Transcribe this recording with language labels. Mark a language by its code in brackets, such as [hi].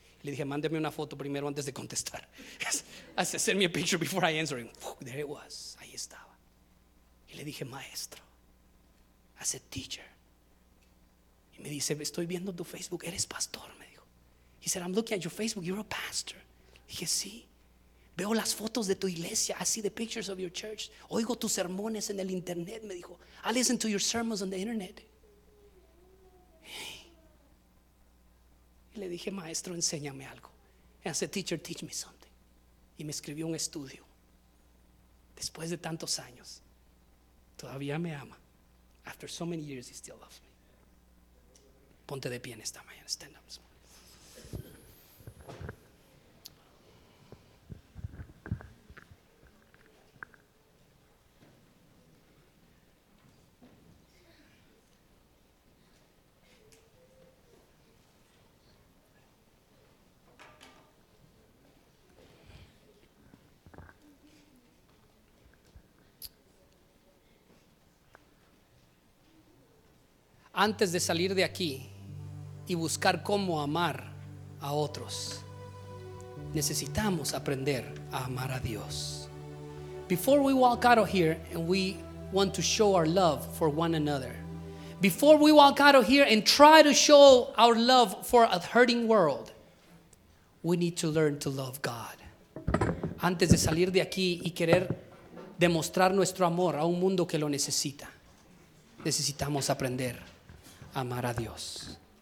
[es] Le dije, mándeme una foto primero antes de contestar. [en] I said, send me a picture before I answer him. There it was. [es] Ahí estaba. Y le dije, maestro. [en] I said, teacher. [es] Y me dice, estoy viendo tu Facebook. Eres pastor, me dijo. [en] He said, I'm looking at your Facebook. You're a pastor. [es] Le dije, sí. Veo las fotos de tu iglesia. [en] I see the pictures of your church. [es] Oigo tus sermones en el internet, me dijo. [en] I listen to your sermons on the internet. [es] Y le dije, maestro, enséñame algo. [en] I said, teacher, teach me something. [es] Y me escribió un estudio. Después de tantos años, todavía me ama. [en] After so many years, he still loves me. [es] Ponte de pie en esta mañana. [en] Stand up. [es] Antes de salir de aquí y buscar cómo amar a otros, necesitamos aprender a amar a Dios. [en] Before we walk out of here and we want to show our love for one another, before we walk out of here and try to show our love for a hurting world, we need to learn to love God. [es] Antes de salir de aquí y querer demostrar nuestro amor a un mundo que lo necesita, necesitamos aprender amar a Dios.